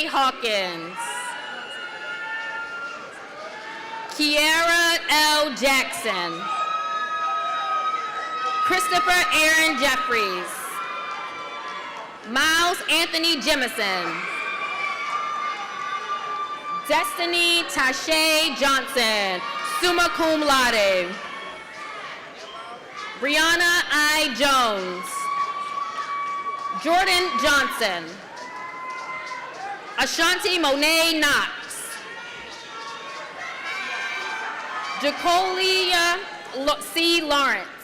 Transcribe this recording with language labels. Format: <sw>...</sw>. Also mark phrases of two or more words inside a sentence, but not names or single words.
<en>Hawkins. Kiara L. Jackson. Christopher Aaron Jeffries. Miles Anthony Jemison. Destiny Tashay Johnson,</en> <la>summa cum laude.</la> <en>Brianna I. Jones. Jordan Johnson. Ashanti Monet Knox. Jacolia C. Lawrence.</en>